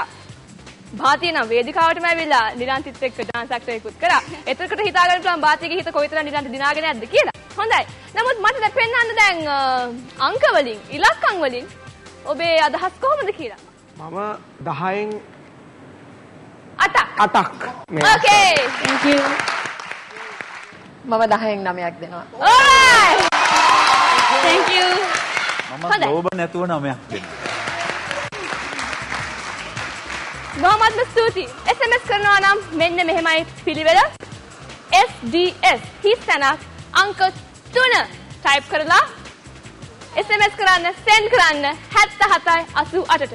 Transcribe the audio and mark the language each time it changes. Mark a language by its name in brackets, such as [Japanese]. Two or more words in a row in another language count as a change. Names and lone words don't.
[Sinhala] භාතිය නම් වේදිකාවටම ඇවිල්ලා නිලන්තිත් එක්ක [English] dance act [Sinhala] එකකුත් කරා. එතකොට හිතාගන්න පුළුවන් භාතියගේ හිත කොයිතරම් නිලන්ති දිනාගෙන යද්ද කියලා. හොඳයි. නමුත් මට දැන් පෙන්වන්න දැන් අංක වලින් ඉලක්කම් වලින් ඔබේ අදහස් කොහොමද කියලා. මම 10න් 8ක්. [English] Okay. Thank you. [Sinhala] මම 10න් 9ක් දෙනවා. [English] Alright. Thank you. [Sinhala] මම ලෝභ නැතුව 9ක් දෙනවා. බොහොමත්ම ස්තුතියි. SMS කරනවා නම් මෙන්න මෙහෙමයි පිළිවෙල. SDS හිස්තැනක් අංක 3 type කරලා SMS කරන්න send කරන්න 7788ට.